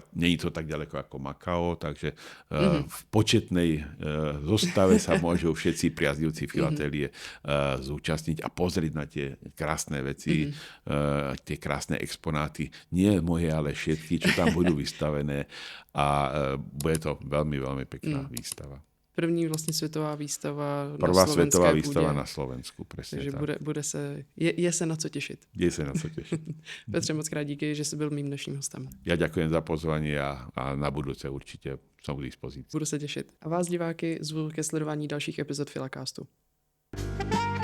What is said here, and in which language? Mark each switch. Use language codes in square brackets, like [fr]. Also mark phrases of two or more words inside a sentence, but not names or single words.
[sk] Nie je to tak ďaleko ako Makao, takže v početnej zostave sa môžu všetci priaznivci filatelie zúčastniť a pozrieť na tie krásne veci, tie krásne exponáty. Nie moje, ale všetky, čo tam budú vystavené. A bude to veľmi, veľmi pekná výstava. [cs] První vlastně světová výstava [sk] Prvá [cs] na slovenské [sk] svetová výstava [cs] půdě. [sk] na Slovensku, presne Takže tak. [cs] je se na co těšit. [sk] Je sa na co tešiť. [cs] Petře, moc krát díky, že jsi byl mým dnešním hostem. [sk] Ja ďakujem za pozvanie a na budúce určite som k dispozícii. [cs] Budu se těšit. A vás diváky zvu ke sledování dalších epizod Filacastu.